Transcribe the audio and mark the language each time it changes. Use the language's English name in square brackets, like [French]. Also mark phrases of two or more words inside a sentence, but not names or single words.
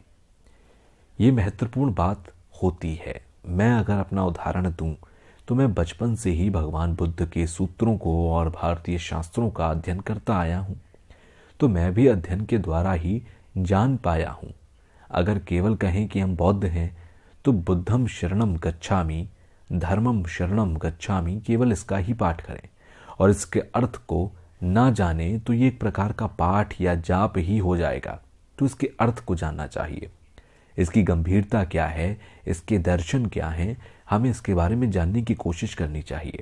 [Hindi] ये महत्वपूर्ण बात होती है। मैं अगर अपना उदाहरण दूं तो मैं बचपन से ही भगवान बुद्ध के सूत्रों को और भारतीय शास्त्रों का अध्ययन करता आया हूं, तो मैं भी अध्ययन के द्वारा ही जान पाया हूं। अगर केवल कहें कि हम बौद्ध हैं तो [Pali] बुद्धम शरणम गच्छामि, धर्मम शरणम गच्छामि, [Hindi] केवल इसका ही पाठ करें और इसके अर्थ को ना जाने तो ये एक प्रकार का पाठ या जाप ही हो जाएगा। तो इसके अर्थ को जानना चाहिए, इसकी गंभीरता क्या है, इसके दर्शन क्या हैं, हमें इसके बारे में जानने की कोशिश करनी चाहिए।